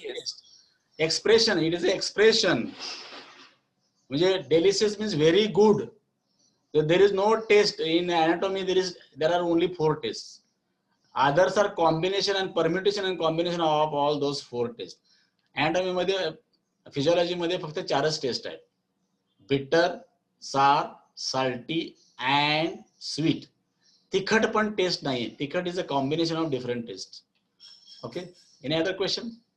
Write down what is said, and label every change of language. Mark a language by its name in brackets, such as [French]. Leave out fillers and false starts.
[English] taste. Expression. It is an expression. Delicious means very good. So there is no taste in anatomy. There are only 4 tastes. Others are combination and permutation and combination of all those 4 tastes. [Marathi] Anatomy मध्ये physiology मध्ये फक्त 4च taste आहेत. [English] Bitter, sour, salty and sweet. [Marathi] तिखट पण taste नाही. [English] तिखट is a combination of different tastes. Okay. Any other question?